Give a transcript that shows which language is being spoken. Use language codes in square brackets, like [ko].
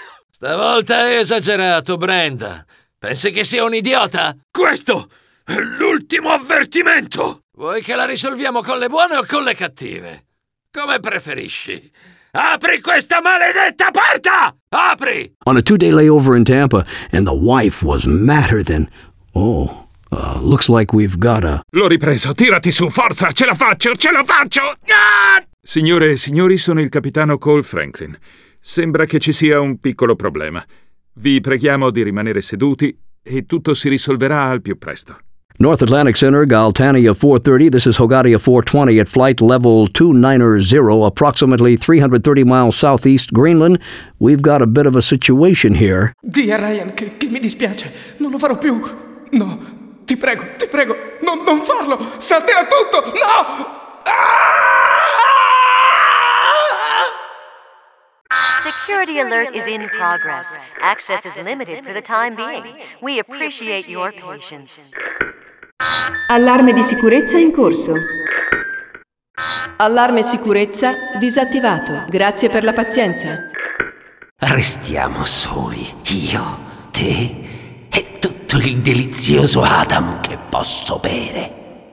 [it] Stavolta hai esagerato, Brenda. Pensi che sia un idiota? Questo è l'ultimo avvertimento! Vuoi che la risolviamo con le buone o con le cattive? Come preferisci. Apri questa maledetta porta! Apri! [en] On a two-day layover in Tampa, and the wife was madder than... Oh, looks like we've got a... [it] L'ho ripreso, tirati su, forza, ce la faccio! Ah! Signore e signori, sono il capitano Cole Franklin. Sembra che ci sia un piccolo problema. Vi preghiamo di rimanere seduti e tutto si risolverà al più presto. [en] North Atlantic Center, Galtania 430, this is Hogatia 420 at flight level 290, approximately 330 miles southeast Greenland. We've got a bit of a situation here. [it] Dear Ryan, che mi dispiace, non lo farò più. No, ti prego, non farlo, salterà tutto, no! [en] Security alert is in progress. Access is limited for the time being. We appreciate your patience. [it] Allarme di sicurezza in corso. Allarme sicurezza disattivato. Grazie per la pazienza. Restiamo soli. Io, te e tutto il delizioso Adam che posso bere.